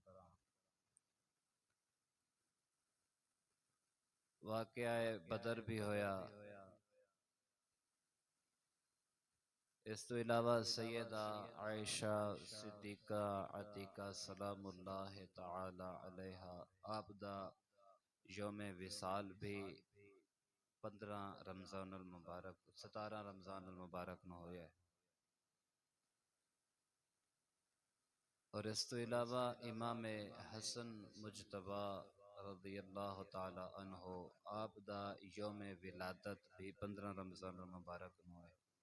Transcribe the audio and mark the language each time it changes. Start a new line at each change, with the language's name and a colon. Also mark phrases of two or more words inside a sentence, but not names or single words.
Punjabi: واقعہ بدر بھی ہویا، اس تو علاوہ سیدہ عائشہ صدیقہ عتیقہ
Arabic: سلام الله تعالى عليها
Punjabi: آپ دا یومِ وصال بھی 15 رمضان المبارک 17 رمضان المبارک میں ہویا ہے. اور اس تو علاوہ امام حسن مجتبیٰ
Arabic: رضي الله تعالى عنه
Punjabi: آپ دا یومِ ولادت بھی 15 رمضان المبارک میں ہویا.